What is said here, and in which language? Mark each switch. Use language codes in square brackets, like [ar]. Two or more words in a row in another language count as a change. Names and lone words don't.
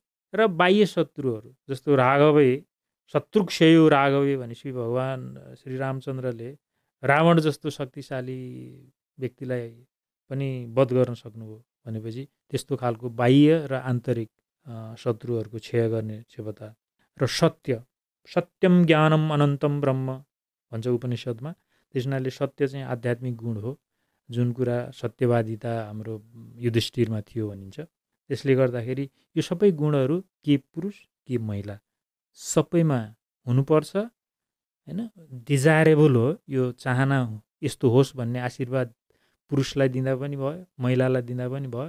[ne] र बाह्य शत्रुहरू जस्तो [sa] राघवे शत्रुक्षयो राघवे [ne] भनेपछि भगवान् श्रीरामचन्द्रले रावण जस्तो शक्तिशाली व्यक्तिलाई पनि वध गर्न सक्नुभयो भनेपछि त्यस्तो खालको बाह्य र आन्तरिक शत्रुहरूको क्षय गर्ने क्षमता। र सत्य, [sa] सत्यम ज्ञानम अनन्तम ब्रह्म [ne] भन्छ उपनिषदमा। त्यस हुनाले सत्य चाहिँ आध्यात्मिक गुण हो, जुन कुरा सत्यवादिता हाम्रो युधिष्ठिरमा थियो भनिन्छ। त्यसले गर्दाखेरि यो सबै गुणहरू के पुरुष के महिला सबैमा हुनुपर्छ हैन। डिजायरेबल हो, यो चाहना यस्तो होस् भन्ने आशीर्वाद पुरुषलाई दिँदा पनि भयो, महिलालाई दिँदा पनि भयो।